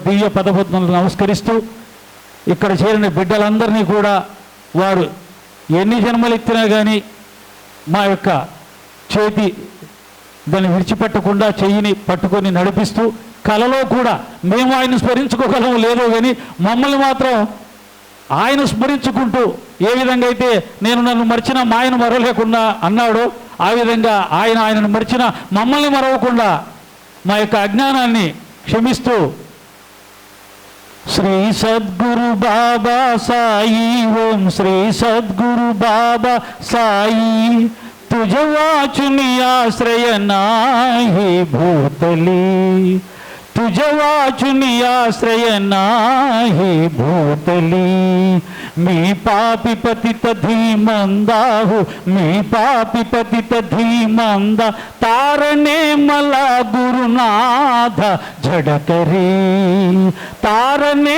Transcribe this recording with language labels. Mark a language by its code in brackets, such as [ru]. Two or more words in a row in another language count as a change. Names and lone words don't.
[te] దివ్య పదపద్మలను నమస్కరిస్తూ ఇక్కడ చేరిన బిడ్డలందరినీ కూడా వారు ఎన్ని జన్మలెత్తినా కానీ మా యొక్క చేతి దాన్ని విడిచిపెట్టకుండా చెయ్యిని పట్టుకొని నడిపిస్తూ కలలో కూడా మేము ఆయన స్మరించుకోగలం లేదో కానీ మమ్మల్ని మాత్రం ఆయన స్మరించుకుంటూ ఏ విధంగా అయితే నేను నన్ను మర్చిన మా ఆయన మరవలేకుండా అన్నాడో ఆ విధంగా ఆయనను మర్చిన మమ్మల్ని మరవకుండా మా యొక్క అజ్ఞానాన్ని క్షమిస్తూ శ్రీ సద్గురు బాబా సాయి, ఓం శ్రీ సద్గురు బాబా సాయి, [mr] तुझ वाचुनी आश्रय नाही भूतली, तुझ वाचुनी आश्रय नाही भूतली, मी पापी पतित धीमंदाहु, मी पापी पतित धीमंदा, तारणे मला गुरुनाथ झडकरी, तारणे